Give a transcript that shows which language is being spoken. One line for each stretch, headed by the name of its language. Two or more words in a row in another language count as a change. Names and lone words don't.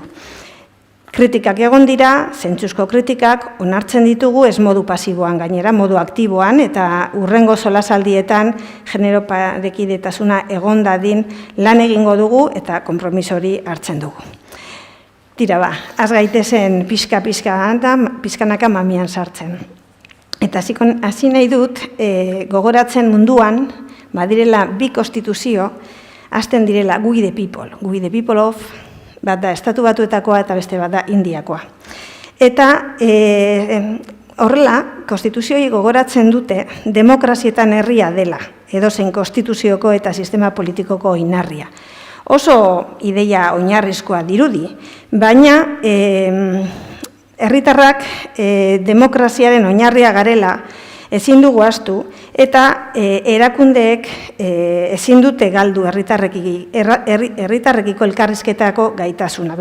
Basque: Kritikak egon dira, zentzuzko kritikak, onartzen ditugu ez modu pasiboan gainera, modu aktiboan, eta hurrengo solasaldietan genero parekidetasuna egon dadin lan egingo dugu eta konpromiso hori hartzen dugu. Tira az gaitezen pizkanaka mamian sartzen. Eta hasi nahi dut, gogoratzen munduan, badirela bi konstituzio, hasten direla
English: we the people of,
Basque: bat da Estatu Batuetakoa eta beste bat da Indiakoa. Eta horrela, konstituzioi gogoratzen dute demokrazietan herria dela, edozein konstituzioko eta sistema politikoko oinarria. Oso ideia oinarrizkoa dirudi, baina herritarrak demokraziaren oinarria garela ezin dugu ahaztu eta erakundeek ezin dute galdu herritarrekiko elkarrizketako gaitasuna.